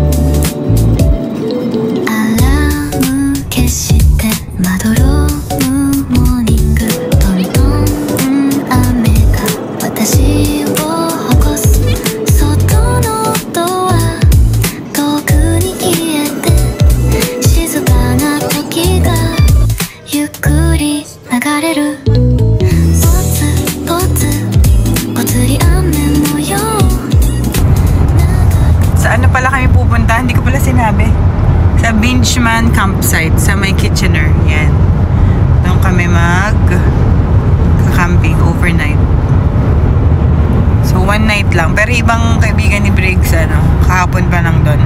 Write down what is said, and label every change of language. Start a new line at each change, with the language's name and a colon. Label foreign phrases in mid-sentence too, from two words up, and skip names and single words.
Japanese: アラーム消してまどろむモーニングトントン雨が私を起こす外のドア遠くに消えて静かな時がゆっくり流れるポツポツぽつり雨模様
Filipino: Sa ano pala kami pupunta? Hindi ko pala sinabi. Sa Binchman Campsite sa may Kitchener. Yan. Doon kami
English: camping overnight.
Filipino: So, 1 night lang. Pero ibang kaibigan ni Briggs, kahapon pa lang doon.